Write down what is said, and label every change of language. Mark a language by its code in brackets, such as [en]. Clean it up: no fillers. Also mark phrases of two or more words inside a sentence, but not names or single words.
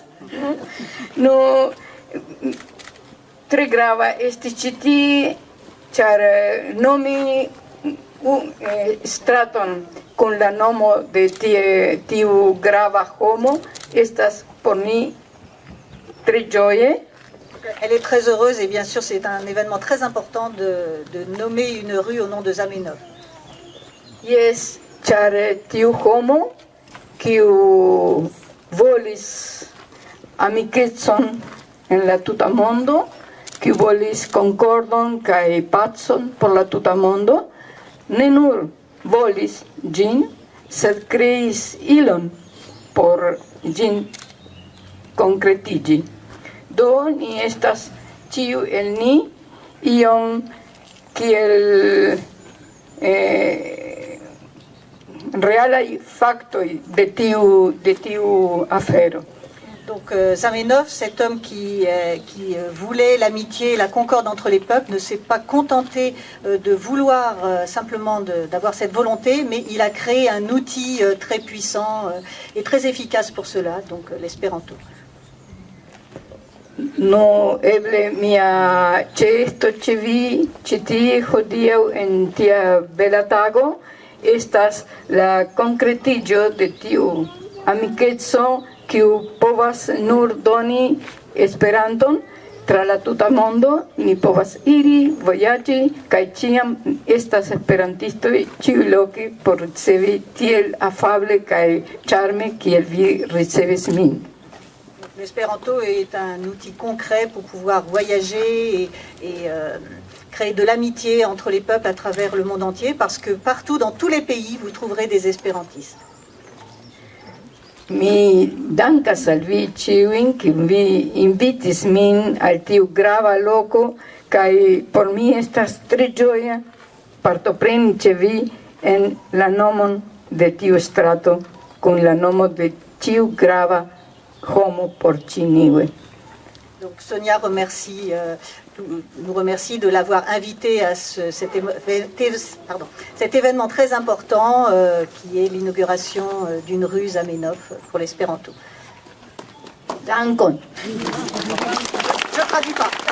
[eo] Nu, tre grava estis ĉi tie, ĉar nomi straton con la nomo de tiu grava homo estas por ni tre ĝoje. [fr] Elle est très heureuse et bien sûr c'est un événement très important de nommer une rue au nom de Zamenhof. [eo] Yes, ĉar tiu homo kiu volis amikecon en la tuta mondo, kiu volis konkordon kaj pacon por la tuta mondo, ne nur volis ĝin, sed kreis ilon por ĝin konkretiĝi. Do ni estas ĉiu el ni iom kiel realaj faktoj de tiu afero. [fr] Donc Zamenhof, cet homme qui voulait l'amitié et la concorde entre les peuples, ne s'est pas contenté de vouloir simplement d'avoir cette volonté, mais il a créé un outil très puissant et très efficace pour cela, donc l'espéranto. [eo] No eble mia ĉeesto ĉe vi ĉi tie hodiaŭ en tia bela tago estas la konkretiĝo de tiu amikeco kiu povas nur doni Esperanton tra la tuta mondo. Ni povas iri, vojaĝi, kaj ĉiam estas esperantistoj ĉiuloke por ricevi tiel afable kaj ĉarme kiel vi ricevis min. [fr] L'espéranto est un outil concret pour pouvoir voyager et créer de l'amitié entre les peuples à travers le monde entier, parce que partout, dans tous les pays, vous trouverez des espérantistes. [eo] Mi dankas al vi ĉiujn, kiuj vi invitis min al tiu grava loko, kaj por mi estas tre ĝoja partopreni ĉe vi en la nomon de tiu strato, kun la nomo de tiu grava homo por ĉiniuj. [fr] Donc Sonia nous remercie de l'avoir invité à cet événement très important qui est l'inauguration d'une rue Zamenhof pour l'espéranto. [eo] Dankon. [fr] Je traduis pas.